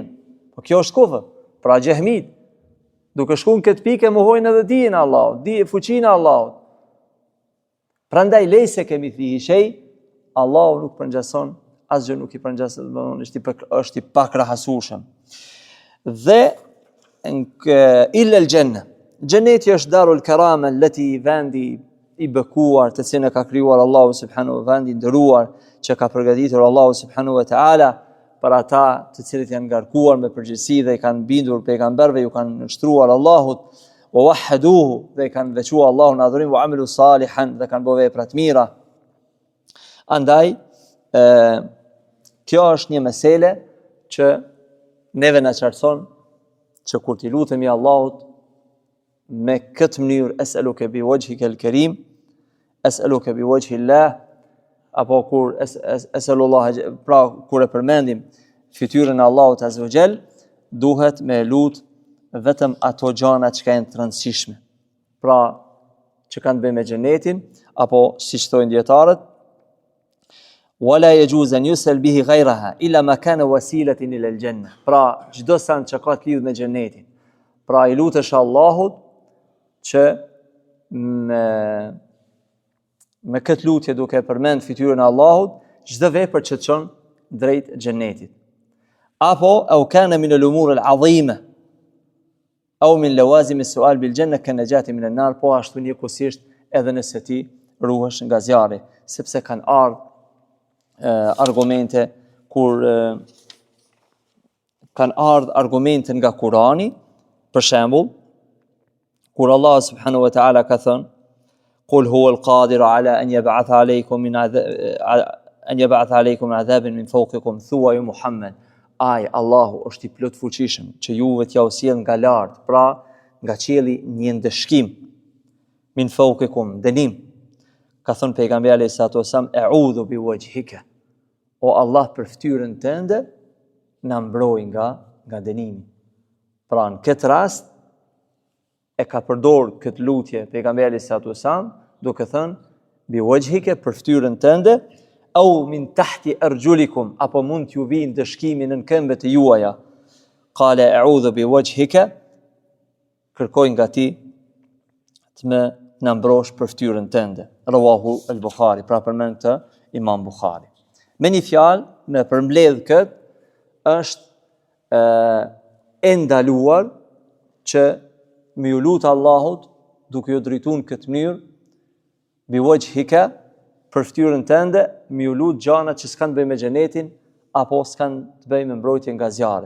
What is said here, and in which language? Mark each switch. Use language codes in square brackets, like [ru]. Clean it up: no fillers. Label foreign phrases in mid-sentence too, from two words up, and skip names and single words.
[sq] Po kjo është kufër, pra xehmit. Duke shku në këtë pikë e mohojnë edhe dijen e Allahut, fuqinë e Allahut. Prandaj lejse kemi [ar] فيه شيء, [sq] Allahu nuk përngjason, asgjë nuk i përngjason, është i pakrahasueshëm. [ar] Dhe إلا الجنة. [sq] Xheneti është [ar] دار الكرامة, [sq] allati vendi i bekuar, të cilën e ka krijuar Allahu [ar] سبحانه و [sq] vendi nderuar që ka përgatitur Allahu [ar] سبحانه وتعالى [sq] për ata të cilët janë ngarkuar me përgjegjësi dhe i kanë bindur pejgamberëve, ju kanë nështruar Allahut, [ar] ووحدوه, [sq] dhe i kanë veçuar Allahun në adhurim, [ar] وعملوا صالحا, [sq] dhe kanë bërë vepra të mira. Andaj, kjo është një mesele që neve na qartëson që kur t'i lutemi Allahut me këtë mënyrë, [ar] أسألك بوجهك الكريم أسألك بوجه الله, [sq] apo kur es'alullah, pra kur e përmendim fytyrën e Allahut [ar] عز وجل, [sq] duhet me lut vetëm ato gjana që janë të rëndësishme. Pra, që kanë të bëjnë me xhenetin, apo siç thonë dietarët, [ar] ولا يجوز أن يسأل به غيرها إلا ما كان وسيلة إلى الجنة. [sq] Pra, çdo sa që ka të lidhur me xhenetin. Pra, i lutesh Allahut që me këtë lutje duke përmend fytyrën e Allahut, çdo vepër që të çon drejt xhenetit. [ar] Apo أو كان من الأمور العظيمة أو من لوازم السؤال بالجنة كالنجاة من النار, [sq] po ashtu njëkohësisht edhe nëse ti ruhesh nga zjarri, sepse kanë ardhur argumente kur kanë ardhur argumente nga Kurani, për shembull, kur Allah [ar] سبحانه وتعالى [sq] ka thënë [ar] قل هو القادر على أن يبعث عليكم من عذاب من فوقكم ثوا يا محمد. [sq] Allahu është i plot fuqishëm që juve t'ja u sjell nga lart, pra nga qielli një ndëshkim, [ar] من فوقكم, [sq] dënim. Ka thënë pejgamberi [ar] عليه الصلاة والسلام, أعوذ بوجهك, [sq] o Allah, për fytyrën tënde na mbroj nga dënimi. Pra në këtë rast e ka përdor këtë lutje pejgamberi [ar] عليه الصلاة والسلام [sq] duke thënë [ar] بوجهك, [sq] për fytyrën tënde, [ar] أو من تحت أرجلكم, [sq] apo mund t'ju vinë dëshkimi në këmbët e juaja. [ar] قال أعوذ بوجهك, [sq] kërkoj nga ti të më na mbrosh për fytyrën tënde. [ar] رواه البخاري, [sq] pra përmend këtë Imam Bukhari. Me një fjalë, me përmbledh këtë, është e ndaluar që me ju lutë Allahut duke ju drejtuar në këtë mënyrë, [ar] بوجهك, [sq] për fytyrën tënde, me ju lut gjana që s'kan të bëjnë me xhenetin, apo s'kan të bëjnë me mbrojtje nga zjarri.